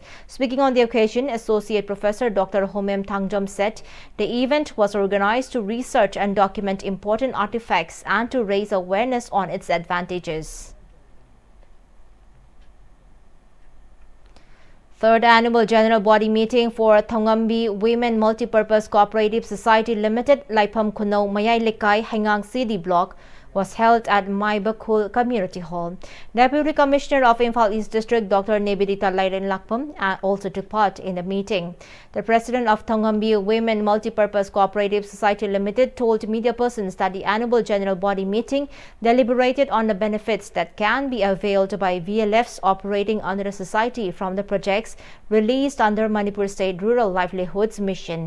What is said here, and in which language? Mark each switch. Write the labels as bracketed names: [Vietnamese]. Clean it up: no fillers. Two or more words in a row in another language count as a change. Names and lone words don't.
[English] Speaking on the occasion, Associate Professor Dr. Homem Thamjam said the event was organized to research and document important artifacts and to raise awareness on its advantages. Third Annual General Body Meeting for Thongambi Women Multipurpose Cooperative Society Limited, Laipam Kuno, Mayai Likai, Hangang City Block was held at Maibakul Community Hall. Deputy Commissioner of Imphal East District Dr. Nebidita Lairen Lakpam also took part in the meeting. The president of Thongambi Women Multipurpose Cooperative Society Limited told media persons that the annual general body meeting deliberated on the benefits that can be availed by VLFs operating under the society from the projects released under Manipur State Rural Livelihoods Mission.